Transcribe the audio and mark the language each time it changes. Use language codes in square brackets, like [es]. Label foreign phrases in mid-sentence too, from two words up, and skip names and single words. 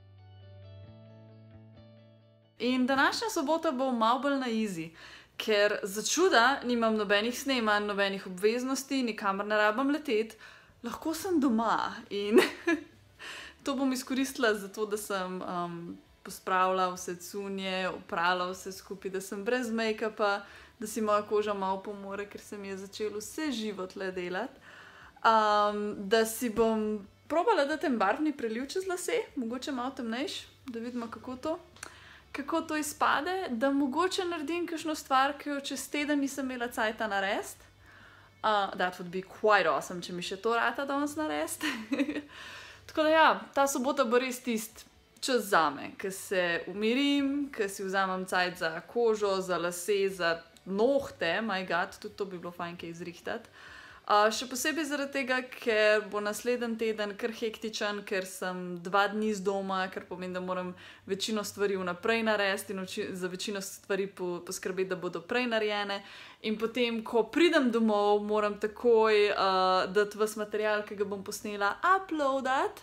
[sl] In današnja sobota bo malo bolj na easy, ker za čuda nimam nobenih snemanj, nobenih obveznosti, nikamor ne rabim leteti, lahko sem doma in to bom izkoristila zato, da sem pospravila vse cunje, oprala vse skupaj, da sem brez make-upa, da si moja koža malo pomore, ker se mi je začelo vse živo tle delati. Da si bom probala dati en barvni preliv čez lase, mogoče malo temnejš, da vidimo kako to izpade, da mogoče naredim kakšno stvar, ki jo čez teden nisem imela cajta narediti. [en] That would be quite awesome, [sl] če mi še to rata danes narediti. Tako da ja, ta sobota bo res tisti čas zame, ko se umirim, ko si vzamem cajt za kožo, za lase, za nohte, [en] my god, [sl] tudi to bi bilo fajn kaj izrihtati. Še posebej zaradi tega, ker bo naslednji teden kar hektičen, ker sem 2 dni z doma, ker pomeni, da moram večino stvari vnaprej narediti in za večino stvari poskrbeti, da bodo prej narejene. In potem, ko pridem domov, moram takoj dati ves material, ki ga bom posnela, uploadati.